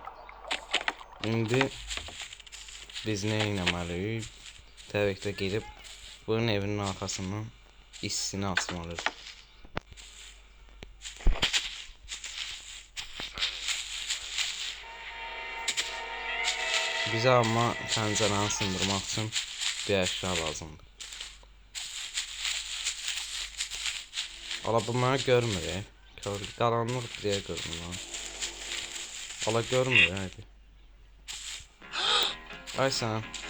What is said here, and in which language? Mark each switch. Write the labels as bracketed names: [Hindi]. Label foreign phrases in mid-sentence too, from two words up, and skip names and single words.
[Turkish] Şimdi biz ne etmeliyiz? Tabii ki de gelip bunun evinin arkasından hissini atmalıyız. [Azerbaijani] Bize ama pəncərəni sındırmaq üçün bir əşya lazımdır. Ala bu mənə görmür. Qaranlıq deyə görmür. Ala görmür. Hadi. [Turkish] Ay sen.